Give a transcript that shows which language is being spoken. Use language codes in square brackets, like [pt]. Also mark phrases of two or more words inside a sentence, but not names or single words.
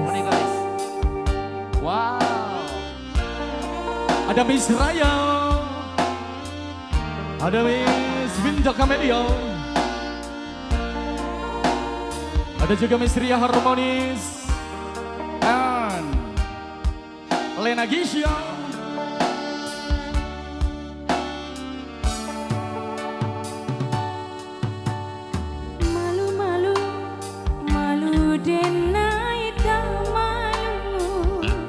[id] Buni Gelis. Wow. Ada Miss Raya. Ada Miss Winda Kamelia. Ada juga Miss Ria Harmonis. And Lena Gisha. [min] Malu-malu, malu denai tak malu.